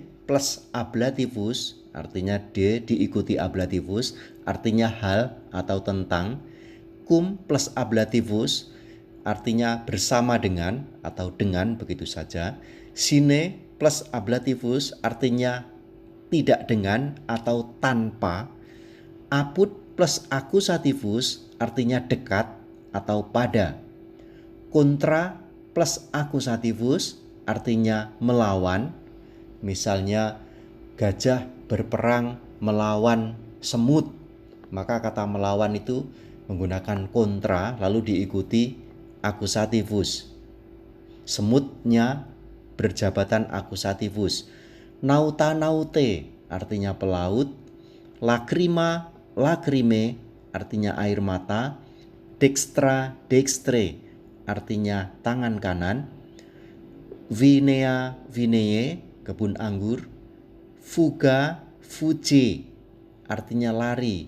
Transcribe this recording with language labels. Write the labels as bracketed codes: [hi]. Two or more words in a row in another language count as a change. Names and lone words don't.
[la] plus ablativus [id] artinya de diikuti ablativus artinya hal atau tentang, [la] cum plus ablativus [id] artinya bersama dengan atau dengan begitu saja, [la] sine plus ablativus [id] artinya tidak dengan atau tanpa, [la] apud plus akusativus [id] artinya dekat atau pada, [la] kontra plus akusativus [id] artinya melawan. Misalnya gajah berperang melawan semut, maka kata melawan itu menggunakan kontra lalu diikuti akusativus. Semutnya berjabatan akusativus. [la] Nauta naute [id] artinya pelaut. [la] Lacrima lacrime [id] artinya air mata. [la] Dextra dextre [id] artinya tangan kanan. [la] Vinea vineye [id] kebun anggur. [la] Fuga fuge [id] artinya lari.